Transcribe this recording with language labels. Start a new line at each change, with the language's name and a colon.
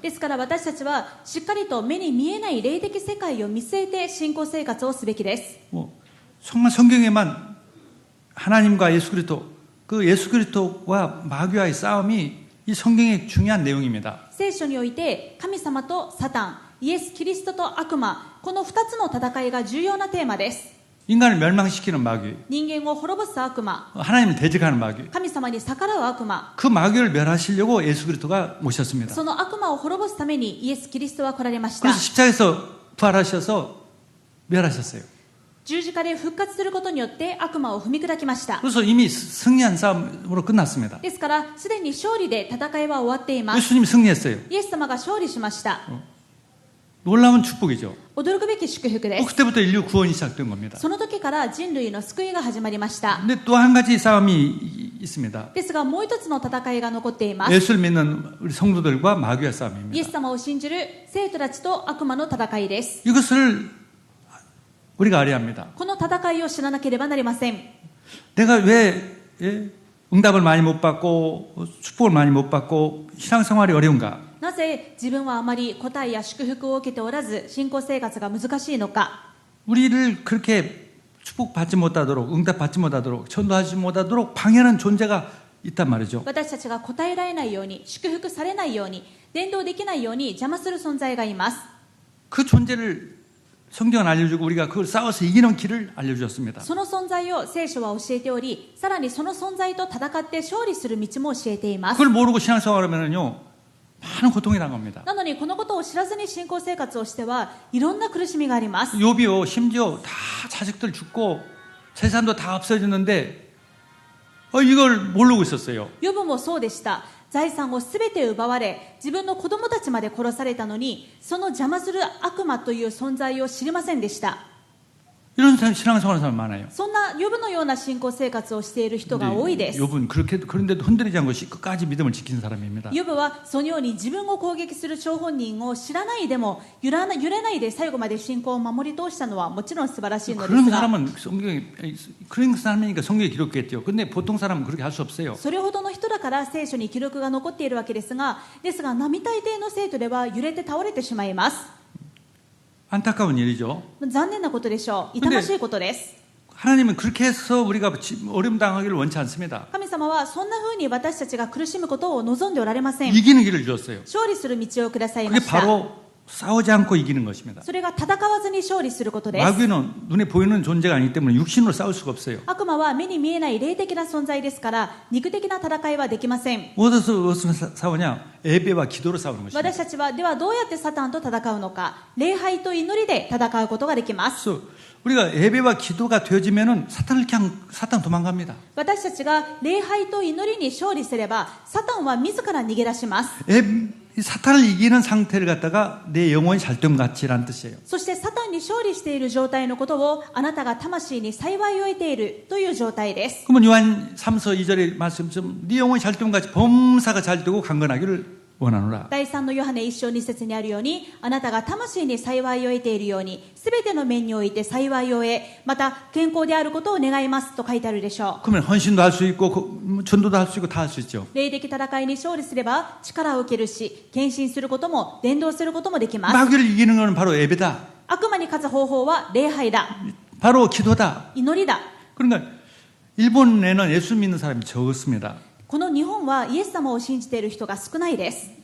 Japanese: ですから私たちはしっかりと目に見えない霊的世界を見据えて信仰生活をすべきです。
Korean: 정말 성경에만 하나님과 예수 그리스도 그 예수 그리스도와 마귀와의 싸움이 이 성경의 중요한 내용입니다.
Japanese: 聖書において神様とサタン、イエス・キリストと悪魔、この2つの戦いが重要なテーマです。
Korean: 인간을 멸망시키는 마귀,
Japanese: 人間を滅ぼす悪魔、
Korean: 하나님을 대적하는 마귀,
Japanese: 神様に逆らう悪魔、
Korean: 그 마귀를 멸하시려고 예수 그리스도가 오셨습니다.
Japanese: その悪魔を滅ぼすためにイエス・キリストは来られました。
Korean: 그래서 십자가에서 부활하셔서 멸하셨어요.
Japanese: 十字架で復活することによって悪魔を踏み砕きました。
Korean: 그래서 이미 승리한 싸움으로 끝났습니다.
Japanese: ですからすでに勝利で戦いは終わっています。
Korean: 예수님이 승리했어요.
Japanese: イエス様が勝利しました。
Korean: 놀라운 축복이죠.
Japanese: 驚くべき祝福です。
Korean: 그때부터 인류 구원이 시작된 겁니다.
Japanese: その時から人類の救いが始まりました。
Korean: 근데 또 한 가지 싸움이 있습니다.
Japanese: ですがもう一つの戦いが残っています。
Korean: 예수를 믿는 우리 성도들과 마귀의
Japanese: イエス
Korean: 싸움입니다.
Japanese: 様を信じる生徒たちと悪魔の戦いです。
Korean: 이것을 우리가 알아야 합니다.
Japanese: この戦いを知らなければなりません。
Korean: 내가 왜 응답을 많이 못 받고 축복을 많이 못 받고 신앙생활이 어려운가?
Japanese: なぜ自分はあまり答えや祝福を受けておらず信仰生活が難しいのか。
Korean: 우리를 그렇게 축복받지 못하도록 응답받지 못하도록 전도하지 못하도록 방해하는 존재가 있단 말이죠.
Japanese: 私たちが答えられないように、祝福されないように、伝道できないように邪魔する存在がいます。
Korean: 그 존재를 성경은 알려주고 우리가 그걸 싸워서 이기는 길을 알려주었습니다.
Japanese: その存在を聖書は教えており、さらにその存在と戦って勝利する道も教えています。
Korean: 그걸 모르고 신앙생활을 하면요 많은 고통이 당합니다.
Japanese: なのにこのことを知らずに信仰生活をしてはいろんな苦しみがあります。
Korean: 욥이요 심지어 다 자식들 죽고 재산도 다 없어졌는데 이걸 모르고 있었어요.
Japanese: ヨブもそうでした。財産をすべて奪われ、自分の子供たちまで殺されたのに、その邪魔する悪魔という存在を知りませんでした。
Korean: 이런 신앙생활하는 사람 많아요.
Japanese: そんなヨブのような信仰生活をしている人が多いです。
Korean: 욥은 그런데도 흔들리지 않고 끝까지 믿음을 지키는 사람입니다.
Japanese: ヨブはそのように自分を攻撃する張本人を知らないでも揺れないで最後まで信仰を守り通したのはもちろん素晴らしいので
Korean: 그런
Japanese: すが、
Korean: 사람은 그런 사람이니까 성경에 기록했대요. 근데 보통 사람은 그렇게 할 수 없어요.
Japanese: それほどの人だから聖書に記録が残っているわけですが、並大抵の生徒では揺れて倒れてしまいます。
Korean: 안타까운 일이죠.
Japanese: 残念なことでしょう。痛ましいことです。
Korean: 하나님은 그렇게 해서 우리가 어려움 당하기를 원치 않습니다.
Japanese: 神様はそんな風に私たちが苦しむことを望んでおられません。
Korean: 이기는 길을 주었어요.
Japanese: 勝利する道をくださいま
Korean: 그게
Japanese: した。
Korean: 바로 싸우지 않고 이기는 것입니다.
Japanese: それが戦わずに勝利することです。
Korean: 마귀는 눈에 보이는 존재가 아니기 때문에 육신으로 싸울 수가 없어요.
Japanese: 悪魔は目に見えない霊的な存在ですから肉的な戦いはできません。
Korean: 어디서 싸우냐? 예배와 기도로 싸우는 것입니다.
Japanese: 私たちはではどうやってサタンと戦うのか、礼拝と祈りで戦うことができます。
Korean: 그래서 우리가 예배와 기도가 되어지면은 사탄 도망갑니다.
Japanese: 私たちが礼拝と祈りに勝利すればサタンは自ら逃げ出します。
Korean: 사탄을 이기는 상태를 갖다가 내 영혼이 잘된 가치라는 뜻이에요.
Japanese: そしてサタンに勝利している状態のことをあなたが魂に幸いを得ているという状態です。
Korean: 그러면 요한 3서 2절의 말씀처럼 네 영혼이 잘된 같이 범사가 잘되고 강건하기를 원하노라.
Japanese: 第3のヨハネ1章2節にあるように、あなたが魂に幸いを得ているように、すべての面において幸いを得、また健康であることを願いますと書いてあるでしょう。
Korean: 그러면 헌신도 할 수 있고 전도도 할 수 있고 다 할 수 있죠.
Japanese: 霊的戦いに勝利すれば力を受けるし、献身することも伝道することもできます。
Korean: 마귀를 이기는 것은 바로 예배다.
Japanese: 悪魔に勝つ方法は礼拝だ、
Korean: 바로 기도다.
Japanese: 祈りだ。
Korean: 그러니까 일본에는 예수 믿는 사람이 적었습니다.
Japanese: この日本はイエス様を信じている人が少ないです。